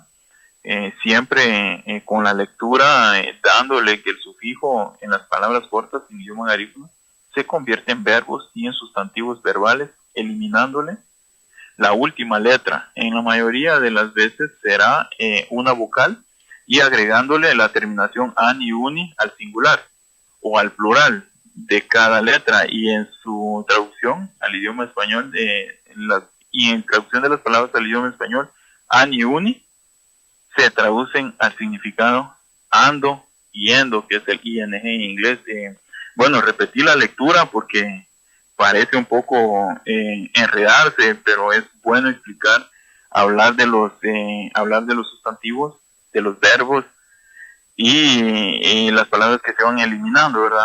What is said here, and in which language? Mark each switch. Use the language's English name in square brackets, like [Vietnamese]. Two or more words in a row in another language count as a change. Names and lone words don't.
[Spanish] Siempre con la lectura dándole que el sufijo en las palabras cortas en idioma garífuna se convierte en verbos y en sustantivos verbales, eliminándole la última letra. En la mayoría de las veces será una vocal y agregándole la terminación ani, uni al singular o al plural de cada letra, y en su traducción al idioma español y en traducción de las palabras al idioma español, ani, uni se traducen al significado ando y endo, que es el ing en inglés. Bueno, repetí la lectura porque parece un poco enredarse, pero es bueno explicar, hablar de los sustantivos, de los verbos y las palabras que se van eliminando, ¿verdad?